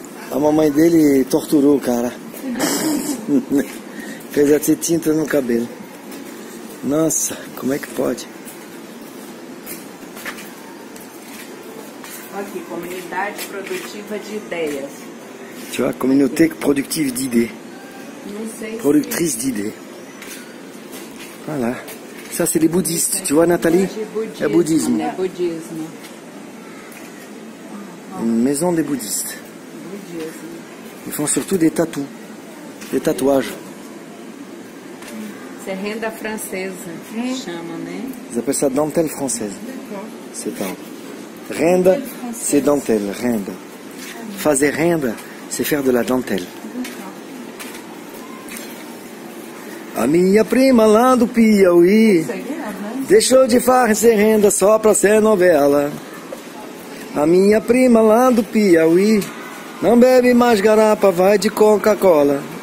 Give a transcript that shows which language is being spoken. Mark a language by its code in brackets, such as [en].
[pt] A mamãe dele torturou o cara. Fez até tinta no cabelo. Nossa, como é que pode? Aqui, comunidade produtiva de ideias. [fr] Tu vois, communauté productive d'idées. [pt] Não sei [fr] Productrice d'idées. Voilà. Ça, c'est les bouddhistes. Tu vois, Nathalie? se É bouddhisme. [pt] É budismo. [fr] Une maison des bouddhistes. Ils font surtout des tatous. Des tatouages. [pt] Isso é renda francesa, chamam, né? [fr] Ils appellent ça dentelle française. C'est un. Renda, c'est dentelle. Renda. [pt] Fazer renda, [fr] c'est faire de la dentelle. [pt] A minha prima lá do Piauí deixou de fazer renda só pra ser novela. A minha prima lá do Piauí não bebe mais garapa, vai de Coca-Cola.